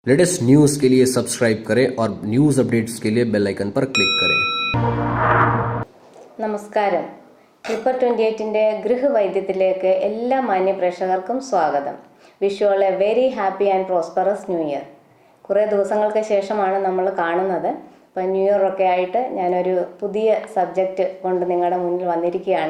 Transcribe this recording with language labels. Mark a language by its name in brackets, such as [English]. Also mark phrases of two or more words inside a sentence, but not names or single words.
[English] latest news [Hindi] के लिए सब्सक्राइब करें और [English] news updates [Hindi] के लिए [English] bell icon [Hindi] पर क्लिक करें. [Malayalam] നമസ്കാരം. ക്ലിപ്പർ 28ന്റെ ഗൃഹവൈദ്യത്തിലേക്ക് എല്ലാ മാന്യ പ്രേക്ഷകർക്കും സ്വാഗതം. [English] Wish you all a very happy and prosperous New Year. [Malayalam] കുറേ ദിവസങ്ങൾക്ക് ശേഷമാണ് നമ്മൾ കാണുന്നത്. അപ്പോൾ [English] New Year [Malayalam] ഒക്കെ ആയിട്ട് ഞാനൊരു പുതിയ സബ്ജക്റ്റ് കൊണ്ട് നിങ്ങളുടെ മുന്നിൽ വന്നിരിക്കുകയാണ്.